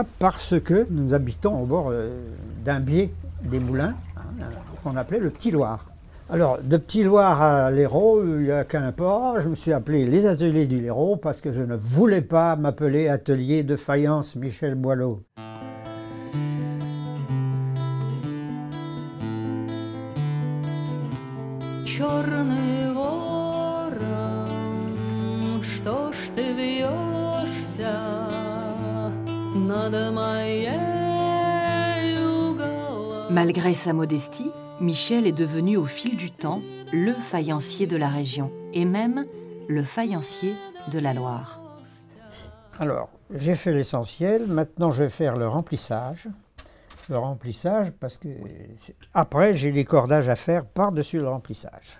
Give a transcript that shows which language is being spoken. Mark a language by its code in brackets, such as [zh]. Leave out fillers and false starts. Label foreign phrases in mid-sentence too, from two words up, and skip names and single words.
[fr] Parce que nous habitons au bord d'un biais des moulins, qu'on appelait le Petit Loir. Alors, de Petit Loir à Léraud, il n'y a qu'un port. Je me suis appelé les Ateliers du Léraud parce que je ne voulais pas m'appeler Atelier de faïence Michel Boileau. [ru] Черный ворон, что ж ты вьешься над моею головой? [fr] Malgré sa modestie, Michel est devenu au fil du temps le faïencier de la région et même le faïencier de la Loire. Alors, j'ai fait l'essentiel, maintenant je vais faire le remplissage. Le remplissage parce que après j'ai les cordages à faire par-dessus le remplissage.